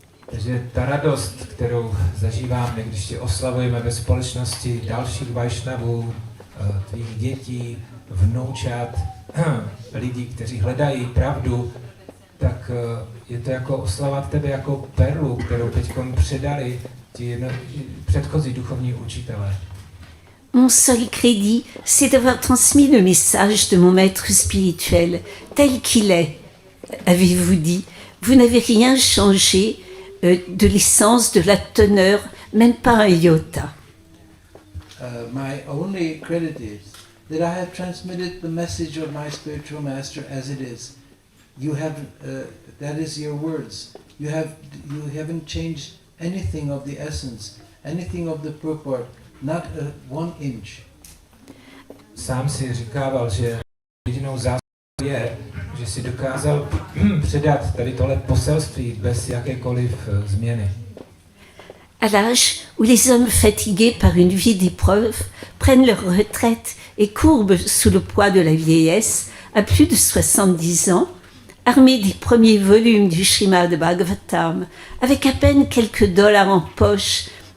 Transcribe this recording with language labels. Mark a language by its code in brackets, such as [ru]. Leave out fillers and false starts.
[cs] Takže ta radost, kterou zažíváme, když tě oslavujeme ve společnosti dalších Vaishnavů, tvých dětí, vnoučat, lidí, kteří hledají pravdu, tak je to jako oslavat tebe jako perlu, kterou teď předali ti předchozí duchovní učitelé. [fr] Mon seul crédit, c'est d'avoir transmis le message de mon maître spirituel, tel qu'il est. Avez-vous dit, vous n'avez rien changé de l'essence, de la teneur, même pas un iota. [en] My only credit is that I have transmitted the message of my spiritual master as it is. You have, that is your words. You haven't changed anything of the essence, anything of the purport, not 1 inch. [cs] Sám si říkával, že jedinou zásadu je, že si dokázal předat tady tohle poselství bez jakékoliv změny. [fr] À l'âge où les hommes fatigués par une vie d'épreuves prennent leur retraite et courbent sous le poids de la vieillesse, à plus de 70 ans, armés des premiers volumes du Srimad Bhagavatam, avec à peine quelques dollars en poche